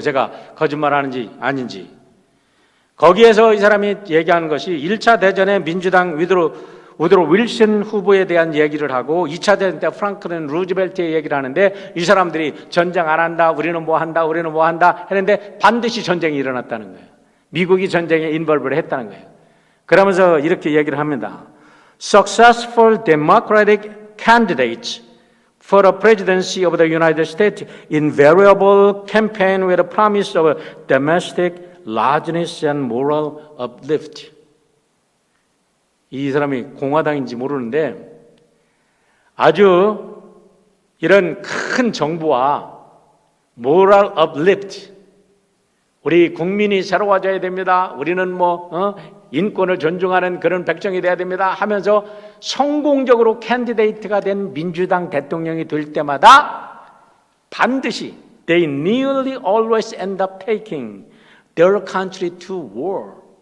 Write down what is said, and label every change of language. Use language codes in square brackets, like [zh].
[ko] 제가 거짓말하는지 아닌지. 거기에서 이 사람이 얘기하는 것이 1차 대전에 민주당 우드로 윌슨 후보에 대한 얘기를 하고 2차 대전 때 프랑클린 루즈벨트의 얘기를 하는데 이 사람들이 전쟁 안 한다, 우리는 뭐 한다 했는데 반드시 전쟁이 일어났다는 거예요. 미국이 전쟁에 인벌브를 했다는 거예요. 그러면서 이렇게 얘기를 합니다. [en] Successful democratic candidates for the presidency of the United States invariable campaign with a promise of domestic largeness and moral uplift. [ko] 이 사람이 공화당인지 모르는데 아주 이런 큰 정부와 [en] moral uplift, [ko] 우리 국민이 새로워져야 됩니다. 우리는 인권을 존중하는 그런 백정이 돼야 됩니다 하면서 성공적으로 캔디데이트가 된 민주당 대통령이 될 때마다 반드시 [en] they nearly always end up taking their country to war.